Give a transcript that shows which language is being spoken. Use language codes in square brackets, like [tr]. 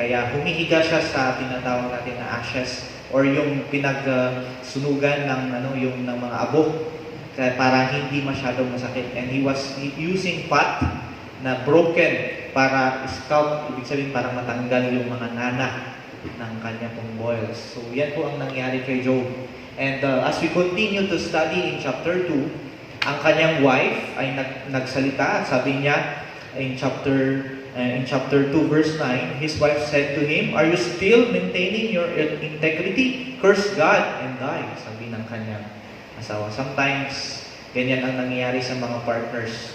[tl] Kaya humihiga siya sa tinatawag natin na ashes or yung pinagsunugan ng mga abok para hindi masyadong masakit. [en] And he was using pot [tl] na broken para scalp, ibig sabihin para matanggal yung mga nana ng kanya pong boils. So yan po ang nangyari kay Job. [en] And as we continue to study in chapter 2, [tl] ang kanyang wife ay nagsalita at sabi niya [en] in chapter 2 verse 9, his wife said to him, "Are you still maintaining your integrity? Curse God and die," [tl] sabi ng kanyang asawa. Sometimes ganyan ang nangyayari sa mga partners.